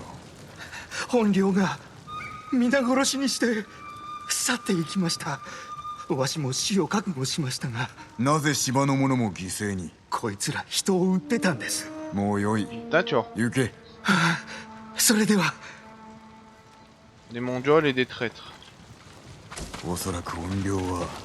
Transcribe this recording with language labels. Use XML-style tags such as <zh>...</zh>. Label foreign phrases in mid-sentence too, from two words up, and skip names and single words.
<ja>怨霊が皆殺しにして去っていきました。わしも死を覚悟しましたが、なぜ島の者も犠牲に？こいつら人を撃ってたんです。もうよい。</ja> <fr>D'accord.</fr> <ja>行け。それでは。</ja> <fr>Des mongols et des traîtres.</fr> <ja>おそらく怨霊は</ja>